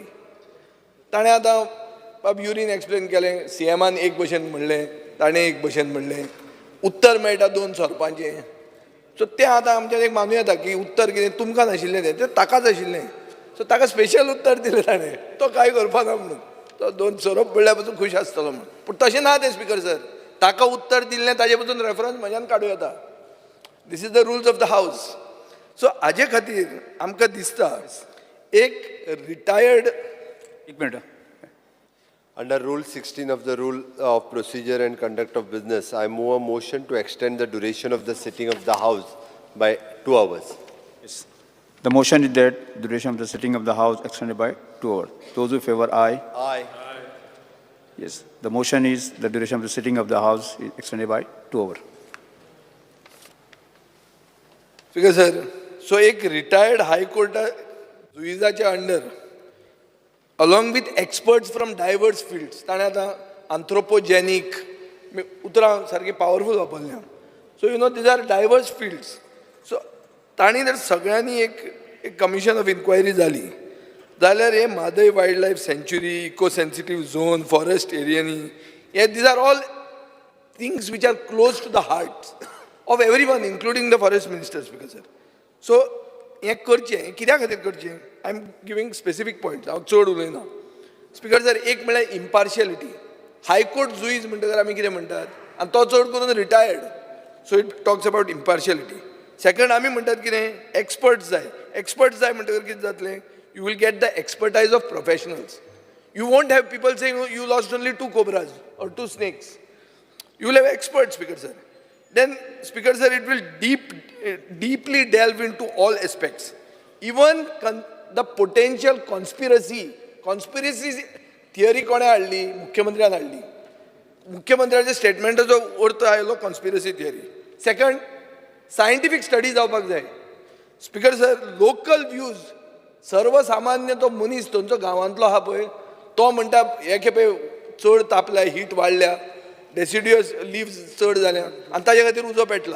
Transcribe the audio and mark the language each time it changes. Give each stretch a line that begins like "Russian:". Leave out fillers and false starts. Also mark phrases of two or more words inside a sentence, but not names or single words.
Konkani: ताणें आतां बाब युरीन एक्सप्लेन केलें, CMान एक भशेन म्हणलें, ताणें एक भशेन म्हणलें, उत्तर मेळटा 2 सोरपांचें. सो तें आतां आमच्यान एक मानूं येता की उत्तर कितें तुमकां नाशिल्लें तें ताकाच आशिल्लें. सो ताका स्पेशल उत्तर दिलें ताणें, तो कांय करपा ना म्हणून. तो 2 सोरोप पडल्या पासून खूश आसतलो म्हणून. पूण तशें ना तें स्पीकर सर. ताका उत्तर दिल्लें ताजे पासून रेफरन्स म्हज्यान काडूं येता.
English: This is the rules of the house.
Konkani: So हाजे खातीर आमकां दिसता एक रिटायर्ड. एक मिनट.
English: Under Rule 16 of the Rule of Procedure and Conduct of Business, I move a motion to extend the duration of the sitting of the House by 2 hours. Yes. The motion is that duration of the sitting of the House extended by 2 hours. Those who favor aye. Aye. Yes, the motion is the duration of the sitting of the House is extended by 2 hours.
Konkani: स्पीकर सर, सो एक रिटायर्ड हायकोर्टा जुईजाच्या अंडर
English: along with experts from diverse fields
Konkani: ताणें आतां anthropogenic उतरां सारकी पावरफूल वापरल्या.
English: so you know these are diverse fields.
Konkani: सो तांणी जर सगळ्यांनी एक
English: commission of inquiry
Konkani: जाली जाल्यार हे
English: Mhadei wildlife sanctuary, eco sensitive zone, forest areas
Konkani: हे
English: these are all things which are close to the heart of everyone including the forest minister.
Konkani: स्पीकर सर, सो हें करचें कित्या खातीर करचें?
English: I am giving specific points,
Konkani: हांव चड उलयना.
English: Speaker sir,
Konkani: एक म्हळ्यार इम्पार्शियलिटी. हायकोर्ट जुईज म्हणटकर आमी कितें म्हणटात, आनी तो चड करून रिटायर्ड,
English: so it talks about impartiality.
Konkani: सेकंड आमी म्हणटात कितें, एक्सपर्ट्स जाय. एक्सपर्ट्स जाय म्हणटकर कितें जातलें,
English: you will get the expertise of professionals. You won't have people saying, oh, you lost only 2 cobras or 2 snakes. You will have experts, Speaker sir. Then, Speaker sir, it will deeply delve into all aspects. Even the potential conspiracy theory
Konkani: कोणे हाडली? मुख्यमंत्र्यान हाडली. मुख्यमंत्र्याच्या स्टेटमेंटाचो अर्थ आयलो
English: conspiracy theory.
Konkani: सेकंड,
English: scientific study
Konkani: जावपाक जाय. स्पीकर सर,
English: local views,
Konkani: सर्वसामान्य तो मनीस थंयचो गांवांतलो आहा पळय, तो म्हणटा हे खेपे चड तापल्या, हीट वाडल्या,
English: deciduous leaves
Konkani: चड जाल्या आनी ताजे खातीर उजो पेटला.